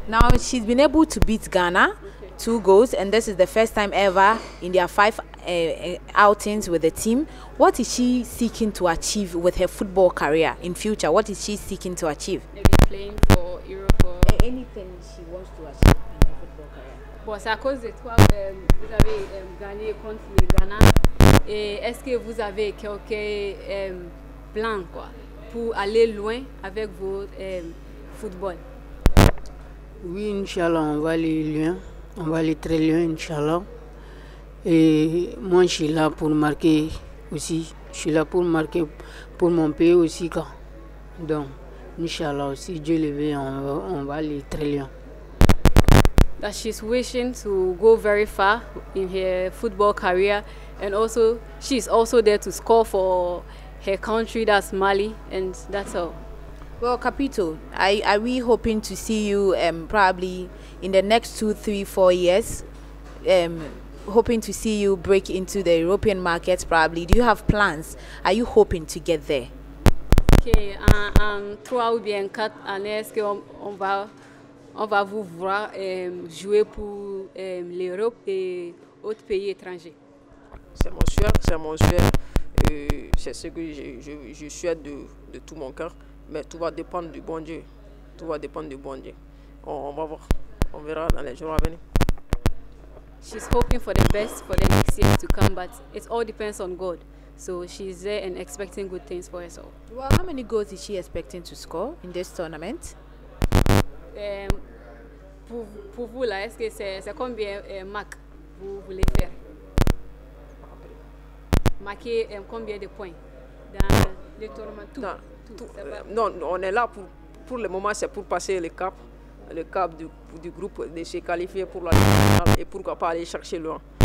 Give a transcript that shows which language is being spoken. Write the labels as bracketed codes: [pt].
[en] Now she's been able to beat Ghana 2 goals, and this is the first time ever in their 5 outings with the team. What is she seeking to achieve with her football career in future? What is she seeking to achieve? Maybe playing for Europe or anything she wants to achieve in her football career. [fr] Bon, c'est à cause de toi, vous avez gagné contre le Ghana. Et est-ce que vous avez quelques plans pour aller loin avec vos football? Oui, Inch'Allah, on va aller loin. On va aller très loin, Inch'Allah. Et moi, je suis là pour marquer aussi. Je suis là pour marquer pour mon pays aussi. Quoi. Donc, Inch'Allah, si Dieu le veut, on va aller très loin. [en] That she's wishing to go very far in her football career, and also she's also there to score for her country, that's Mali, and that's all. Well, Capito, are we hoping to see you probably in the next 2, 3, 4 years? Hoping to see you break into the European markets probably. Do you have plans? Are you hoping to get there? [fr] Okay, 3 ou bien 4 années, est-ce qu'on va vous voir jouer pour l'Europe et autres pays étrangers? C'est mon souhait, c'est ce que je souhaite de tout mon cœur, mais tout va dépendre du bon Dieu. Tout va dépendre du bon Dieu. On va voir, on verra dans les jours à venir. [en] She's hoping for the best for the next years to come, but it all depends on God. So she's there and expecting good things for herself. Well, how many goals is she expecting to score in this tournament? [fr] Pour vous là, est-ce que c'est combien marques vous voulez faire? Marquer combien de points dans le tournament? Non, on est là pour le moment, c'est pour passer le cap du groupe, de se qualifier pour la finale et pourquoi pas aller chercher loin.